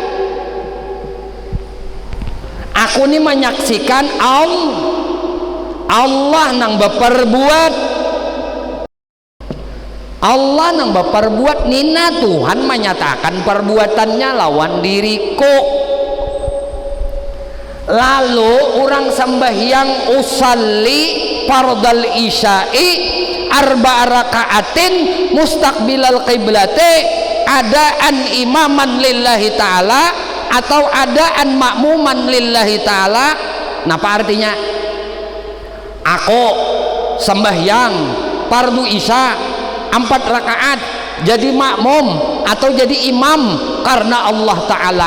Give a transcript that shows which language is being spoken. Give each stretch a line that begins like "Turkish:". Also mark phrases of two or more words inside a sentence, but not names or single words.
Banjar: aku nih menyaksikan Allah nang baperbuat, Allah nang baperbuat nina Tuhan menyatakan perbuatannya lawan diriku. Lalu orang sembahyang
Arabic: أصلي فرض العشاء أربع ركعات مستقبل القبلة أداء إماما لله تعالى atau أداء مأموما لله تعالى.
Banjar: Napa artinya? Aku sembahyang fardu isya 4 rakaat jadi makmum atau jadi imam karena Allah Ta'ala.